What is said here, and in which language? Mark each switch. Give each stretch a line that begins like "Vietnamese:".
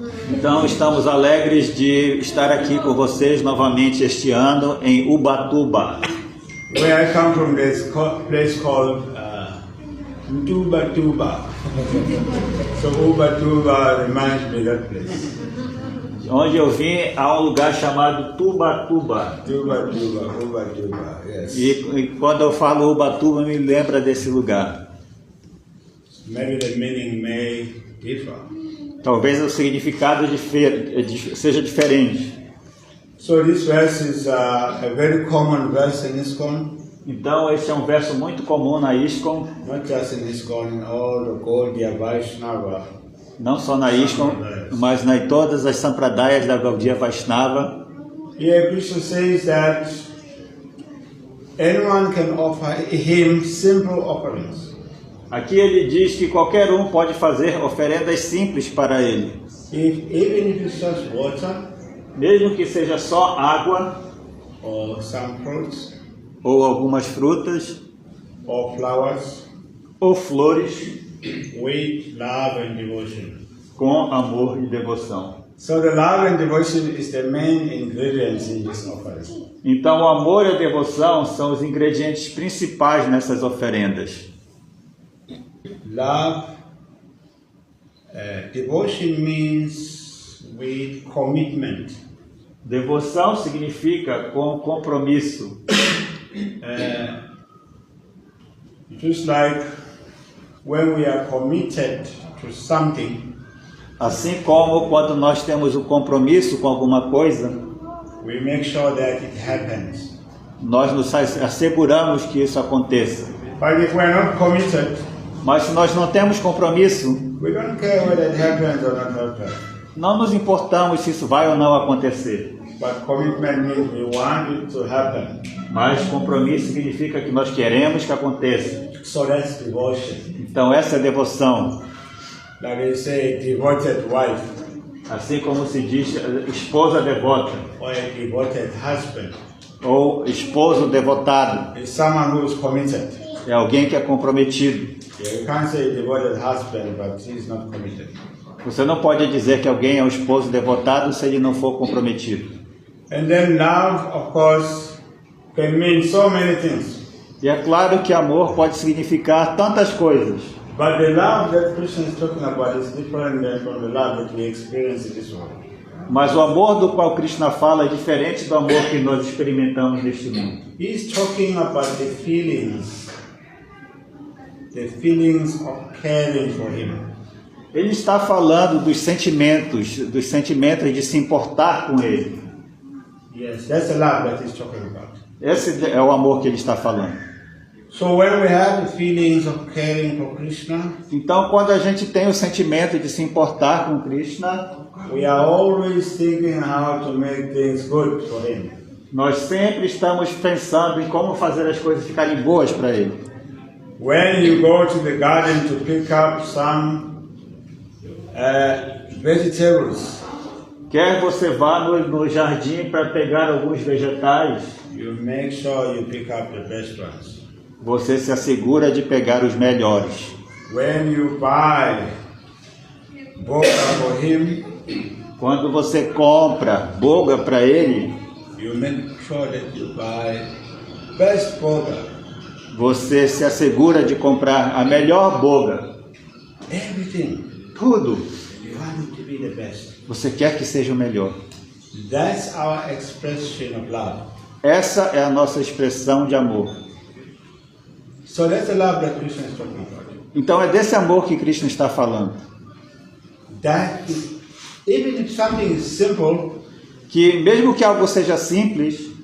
Portuguese: Então, estamos alegres de estar aqui com vocês novamente este ano em Ubatuba.
English: Where I come from, there's a place called Ubatuba. So Ubatuba reminds me of that place.
Portuguese: Onde eu vim, há um lugar chamado Tubatuba.
English: Ubatuba, yes.
Portuguese: E quando eu falo Ubatuba, me lembra desse lugar.
English: Maybe the meaning may differ.
Portuguese: Talvez o significado seja diferente.
English: So this verse is a very common verse in ISKCON.
Portuguese: Então, esse é um verso muito comum na ISKCON.
English: Not just in ISKCON, in all the Gaudiya Vaishnava
Portuguese: não só na ISKCON, mas em todas as Sampradayas da Gaudiya Vaishnava.
English: Here Krishna says that anyone can offer him simple offerings.
Portuguese: Aqui ele diz que qualquer um pode fazer oferendas simples para ele.
English: Even if it's just water
Portuguese: Mesmo que seja só água,
English: or some fruits
Portuguese: ou algumas frutas,
English: or flowers,
Portuguese: ou flores,
English: with love and devotion.
Portuguese: com amor e devoção.
English: So the love and devotion is the main ingredients in this offering.
Portuguese: Então o amor e a devoção são os ingredientes principais nessas oferendas.
English: Love, devotion means with commitment.
Portuguese: Devoção significa com compromisso.
English: Just like when we are committed to something,
Portuguese: Assim como quando nós temos um compromisso com alguma coisa,
English: we make sure that it happens.
Portuguese: nós nos asseguramos que isso aconteça.
English: But if we are not committed,
Portuguese: Mas se nós não temos compromisso,
English: we don't care whether it happens or not happens.
Portuguese: não nos importamos se isso vai ou não acontecer.
English: But commitment means we want it to happen.
Portuguese: Mas compromisso significa que nós queremos que aconteça.
English: So that's devotion.
Portuguese: Então essa é a devoção.
English: Like they say, devoted wife
Portuguese: Assim como se diz esposa devota
English: or a devoted husband
Portuguese: ou esposo devotado.
English: is someone who is committed.
Portuguese: É alguém que é comprometido.
English: Yeah, you can't say devoted husband, but he's not committed.
Portuguese: Você não pode dizer que alguém é um esposo devotado se ele não for comprometido.
English: And then love, of course, can mean so many things.
Portuguese: E é claro que amor pode significar tantas coisas.
English: But the love that Krishna is talking about is different than from the love that we experience in this world.
Portuguese: Mas o amor do qual Krishna fala é diferente do amor que nós experimentamos neste mundo.
English: He's talking about the feelings of caring for him.
Portuguese: Ele está falando dos sentimentos de se importar com ele.
English: Yes, that's the love that he's talking about.
Portuguese: Esse é o amor que ele está falando.
English: So when we have the feelings of caring for Krishna,
Portuguese: Então, quando a gente tem o sentimento de se importar com Krishna,
English: we are always thinking how to make things good for him.
Portuguese: nós sempre estamos pensando em como fazer as coisas ficarem boas para ele.
English: When you go to the garden to pick up some vegetables,
Portuguese: Quer você vá no jardim para pegar alguns vegetais,
English: you make sure you pick up the best ones.
Portuguese: você se assegura de pegar os melhores.
English: When you buy boga for him,
Portuguese: Quando você compra boga para ele,
English: you make sure that you buy best boga.
Portuguese: você se assegura de comprar a melhor boga.
English: Everything.
Portuguese: Tudo.
English: You want it to be the best.
Portuguese: Você quer que seja o melhor.
English: That's our expression of love.
Portuguese: Essa é a nossa expressão de amor.
English: So that's the love that Krishna is talking about.
Portuguese: Então é desse amor que Krishna está falando.
English: That is, even if something is simple,
Portuguese: Que mesmo que algo seja simples,